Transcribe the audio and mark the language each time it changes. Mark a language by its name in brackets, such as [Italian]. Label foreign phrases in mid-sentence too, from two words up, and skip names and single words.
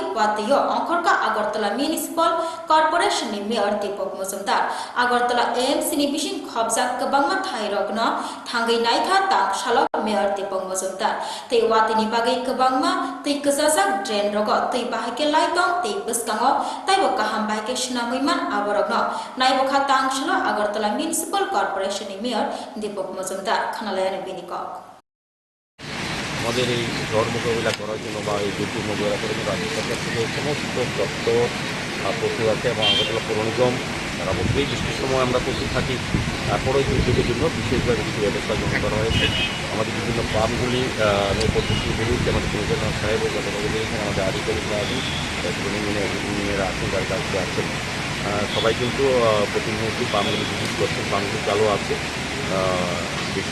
[Kok Borok] wati yo angkorka Agartala Municipal Corporation ni mayor Deepak Mujumdar Agartala AMC ni bising khobjak kabangma thairokno thangai naikha tang shala mayor Deepak Mujumdar te wati ni bagai kabangma te kajajak drain rogo te bahake laitong te buskango taibo kaham bahake shnamuiman aborogno naibokha tang shala Agartala Municipal Corporation Mayor Deepak Mujumdar Khanalaya Binikok [Bangla] আমাদের এই ঝড় মোকাবিলা করার জন্য বা এই দুর্যোগ মোকাবিলা করার জন্য রাজ্য সরকার থেকে সমস্ত দপ্তর প্রস্তুত আছে এবং আগরতলা পৌর নিগম তারা অবশ্যই বৃষ্টির সময় আমরা প্রস্তুত থাকি তারপরেও দুর্যোগের জন্য বিশেষভাবে কিছু ব্যবস্থা গ্রহণ করা হয়েছে আমাদের বিভিন্ন পাম্পগুলি নৌপথগুলি আমাদের কমিশনার সাহেব ও গতকাল এখানে আমাদের আধিকারিকরা আছেন ইঞ্জিনিয়াররা আছেন যার কাছে আছেন সবাই কিন্তু প্রতি মুহূর্তে পাম্পগুলি ভিজিট করছেন পাম্পগুলি চালু আছে বেশি